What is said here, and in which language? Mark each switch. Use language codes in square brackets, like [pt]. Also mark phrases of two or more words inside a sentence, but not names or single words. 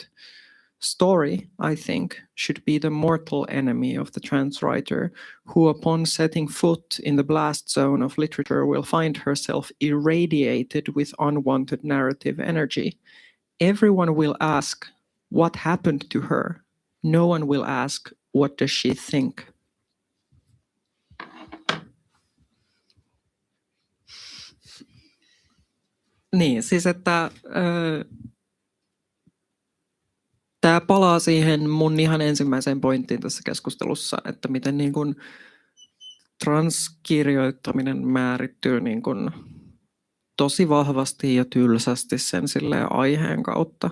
[en] Story, I think, should be the mortal enemy of the trans writer, who upon setting foot in the blast zone of literature will find herself irradiated with unwanted narrative energy. Everyone will ask, what happened to her? No one will ask, what does she think? [fi] Niin, siis että tämä palaa siihen mun ihan ensimmäiseen pointtiin tässä keskustelussa, että miten niin kun transkirjoittaminen määrittyy niin kun tosi vahvasti ja tylsästi sen silleen aiheen kautta.